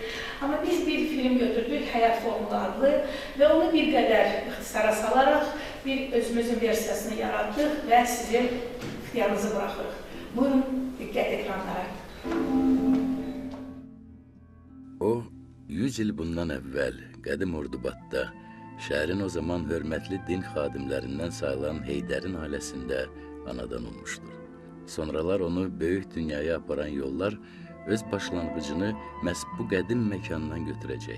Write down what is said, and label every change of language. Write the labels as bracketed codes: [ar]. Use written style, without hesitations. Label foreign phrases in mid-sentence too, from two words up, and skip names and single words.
[tr] Ama biz bir film götürdük, Hayat Formulu adlı ve onu [az] bir qədər ixtisara [tr] salarak bir özümüzün versiyasını yarattık ve sizin ixtiyarınızı bırakırıq. Buyurun, dikkat ekranlara. [az] O, 100 il bundan əvvəl qədim Ordubadda, şəhərin o zaman hörmətli din xadimlərindən sayılan Heydərin ailəsində anadan olmuşdur. Sonralar onu böyük dünyaya aparan yollar öz başlanğıcını məhz bu qədim məkandan götürəcək.